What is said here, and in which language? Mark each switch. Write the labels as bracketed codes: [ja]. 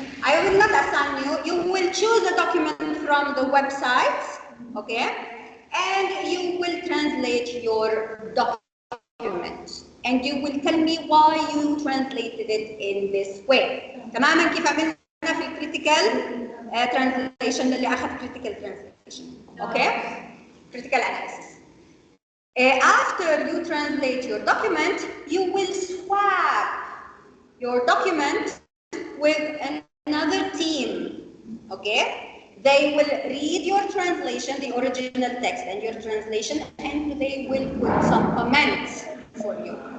[en] I will not assign you. You will choose a document from the website, okay? And you will translate your document. And you will tell me why you translated it in this way. [ar] تماما كيف عملنا في الكريتيكال translation اللي أخذ [en] critical translation, okay? Critical analysis. After you translate your document, you will swap your document with another team, okay? They will read your translation, the original text and your translation, and they will put some comments for you.